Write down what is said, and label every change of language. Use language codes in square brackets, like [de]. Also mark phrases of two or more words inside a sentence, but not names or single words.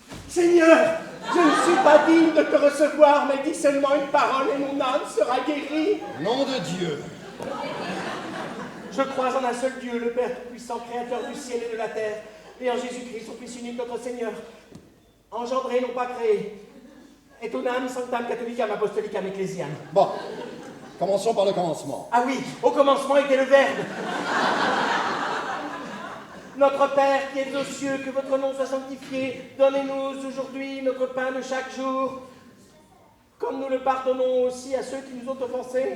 [fr] Seigneur, je ne suis pas digne de te recevoir, mais dis seulement une parole et mon âme sera guérie. Nom de Dieu. Je crois en un seul Dieu, le Père Tout-Puissant, Créateur du ciel et de la terre, et en Jésus-Christ, son Fils unique, notre Seigneur, engendré, non pas créé, [la] et unam sanctam catholicam apostolicam ecclesiam. [fr] Bon, commençons par le commencement. Ah oui, au commencement était le Verbe. Notre Père qui es aux cieux, que votre nom soit sanctifié, donnez-nous aujourd'hui notre pain de chaque jour, comme nous le pardonnons aussi à ceux qui nous ont offensés.